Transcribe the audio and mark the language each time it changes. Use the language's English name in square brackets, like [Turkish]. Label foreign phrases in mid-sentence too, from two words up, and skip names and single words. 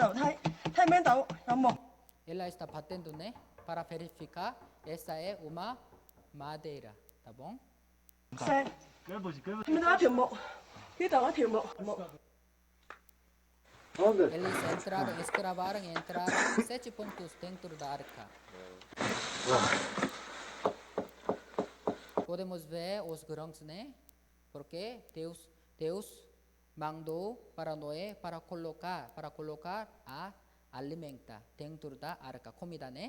[Portuguese] Ela está batendo, né? Para verificar, essa é uma madeira, tá bom? [Cantonese] 細，咁多條木，呢度一條木。 [Portuguese] Eles entraram, escravaram e entraram 7 pontos dentro da arca. Podemos ver os grãos, né? Porque Deus mandou para Noé para colocar a alimenta dentro da arca, comida, né?